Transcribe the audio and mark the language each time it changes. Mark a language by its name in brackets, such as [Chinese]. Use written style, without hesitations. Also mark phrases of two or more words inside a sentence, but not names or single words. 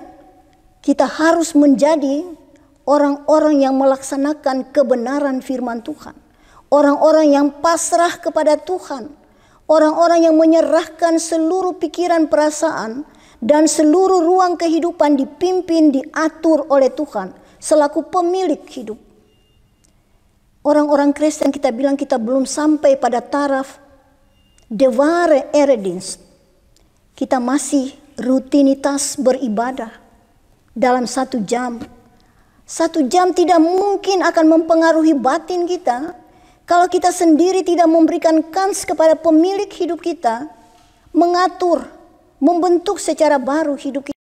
[Indonesian] Kita harus menjadi orang-orang yang melaksanakan kebenaran firman Tuhan, orang-orang yang pasrah kepada Tuhan, orang-orang yang menyerahkan seluruh pikiran, perasaan, dan seluruh ruang kehidupan dipimpin, diatur oleh Tuhan selaku pemilik hidup. Orang-orang Kristen kita bilang kita belum sampai pada taraf [Dutch] de ware eredienst. [Indonesian] kita masih rutinitas beribadah dalam 1 jam. 1 jam tidak mungkin akan mempengaruhi batin kita kalau kita sendiri tidak memberikan kans kepada pemilik hidup kita mengatur, membentuk secara baru hidup kita.